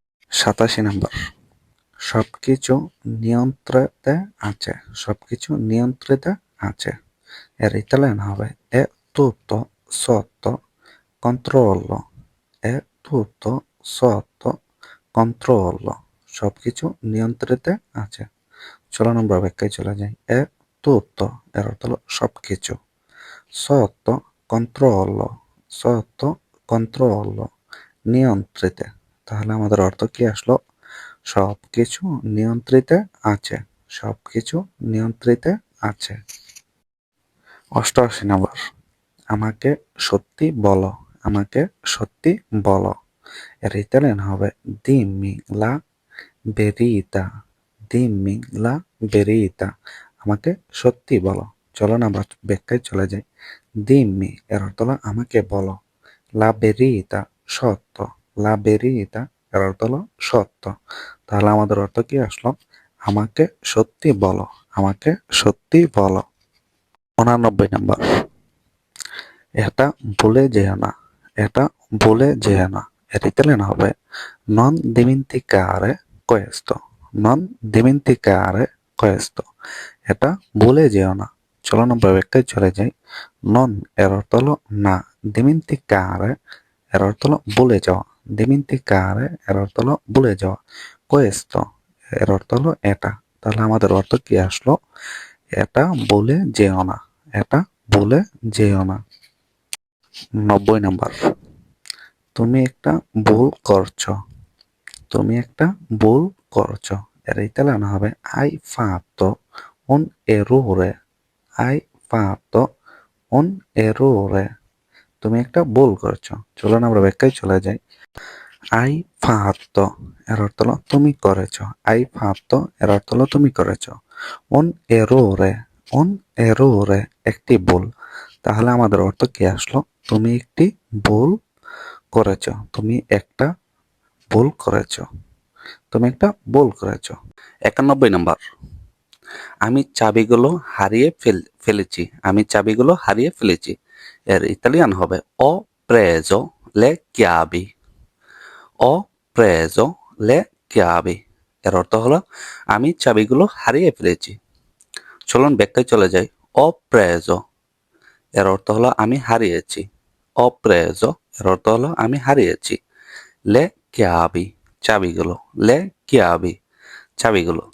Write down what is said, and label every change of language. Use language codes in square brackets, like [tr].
[bn] 87 number, সবকিছু নিয়ন্ত্রণে আছে, সবকিছু নিয়ন্ত্রিত আছে, এর ইতালিয়ান হবে [it] è tutto sotto controllo, è tutto sotto [bn] controllo সবকিছু নিয়ন্ত্রিতে আছে। চলুন আমরা ব্যাখ্যায় চলে যাই। এ tutto এর অর্থ হলো সবকিছু। [it] sotto controllo sotto controllo নিয়ন্ত্রিতে। [bn] তাহলে আমাদের অর্থ কি আসলো? সবকিছু নিয়ন্ত্রিতে আছে। সবকিছু নিয়ন্ত্রিতে আছে। 88 নম্বর। আমাকে সত্যি বলো। আমাকে সত্যি বলো। এর ইতালিয়ান হবে [it] dimmi la verità dimmi la verità [bn] আমাকে সত্যি বলো। চলুন আমরা ব্যাখ্যায় চলে যাই। dimmi এর অর্থ হলো আমাকে বলো। [it] la verità সত্য। la verità [bn] এর অর্থ হলো সত্য। তাহলে আমাদের অর্থ কি আসলো? আমাকে সত্যি বলো। আমাকে সত্যি বলো। 89 নম্বর। এটা ভুলে যেও না। এটা ভুলে যেও না। এর ইতালিয়ান হবে [it] non dimenticare questo non dimenticare questo [bn] এটা ভুলে যেও না। চলুন আমরা ব্যাখ্যায় চলে যাই। non এর অর্থ হলো না। dimenticare এর অর্থ হলো ভুলে যাওয়া। dimenticare এর অর্থ হলো ভুলে যাওয়া। questo এর অর্থ হলো এটা। তাহলে আমাদের অর্থ কি আসলো? এটা ভুলে যেও না। এটা ভুলে যেও না। 90 নাম্বার। তুমি একটা ভুল করছো। তুমি একটা ভুল করছো। এর ইতালিয়ান হবে [it] hai fatto un errore hai fatto un errore [bn] তুমি একটা ভুল করছো। চলুন আমরা ব্যাখ্যায় চলে যাই। [it] hai fatto [bn] এর অর্থ হলো তুমি করেছো। hai fatto এর অর্থ হলো তুমি করেছো। [it] un errore un errore [bn] একটি ভুল। তাহলে আমাদের অর্থ কি আসলো? তুমি একটি ভুল করেছো। তুমি একটা ভুল করেছো। তুমি একটা ভুল করেছো। 91 নম্বর। আমি চাবিগুলো হারিয়ে ফেলেছি। আমি চাবিগুলো হারিয়ে ফেলেছি। এর ইতালিয়ান হবে [it] ho preso le chiavi [bn] ho preso le chiavi এর অর্থ হলো আমি চাবিগুলো হারিয়ে ফেলেছি। চলুন ব্যাখ্যায় চলে যাই। [it] ho preso [bn] এর অর্থ হলো আমি হারিয়েছি। [it] ho preso [bn] এর অর্থ হলো আমি হারিয়েছি। [it] le chiavi চাবিগুলো। le chiavi চাবিগুলো।